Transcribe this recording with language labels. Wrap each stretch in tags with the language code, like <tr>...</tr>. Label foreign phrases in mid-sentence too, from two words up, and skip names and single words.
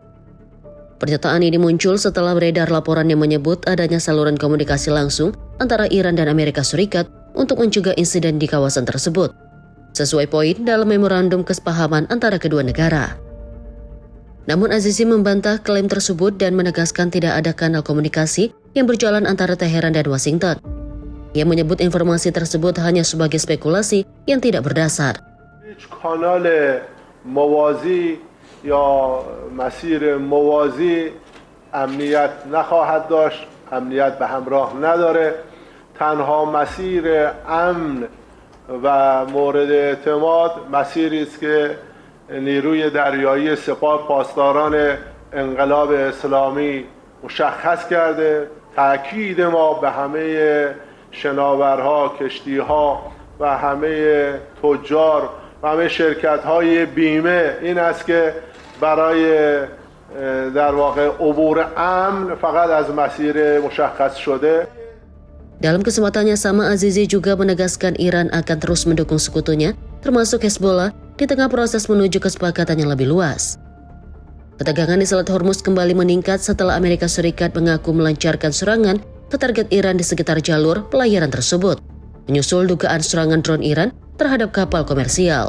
<id>Pernyataan ini muncul setelah beredar laporan yang menyebut adanya saluran komunikasi langsung antara Iran dan Amerika Serikat untuk mencegah insiden di kawasan tersebut, sesuai poin dalam memorandum kesepahaman antara kedua negara. Namun Azizi membantah klaim tersebut dan menegaskan tidak ada kanal komunikasi yang berjalan antara Teheran dan Washington. Ia menyebut informasi tersebut hanya sebagai spekulasi yang tidak berdasar.</id> <fa>کانال موازی یا مسیر موازی امنیت نخواهد داشت، امنیت به همراه نداره. تنها مسیر امن و مورد اعتماد مسیری است که نیروی دریایی سپاه پاسداران انقلاب اسلامی مشخص کرده. تأکید ما به همه شناورها، کشتیها و همه تجار و همه شرکت‌های بیمه این است که برای در واقع عبور امن فقط از مسیر مشخص شده.</fa> <id>Dalam kesempatannya sama, Azizi juga menegaskan Iran akan terus mendukung sekutunya, termasuk Hezbollah, di tengah proses menuju kesepakatan yang lebih luas. Ketegangan di Selat Hormuz kembali meningkat setelah Amerika Serikat mengaku melancarkan serangan ke target Iran di sekitar jalur pelayaran tersebut, menyusul dugaan serangan drone Iran terhadap kapal komersial.</id>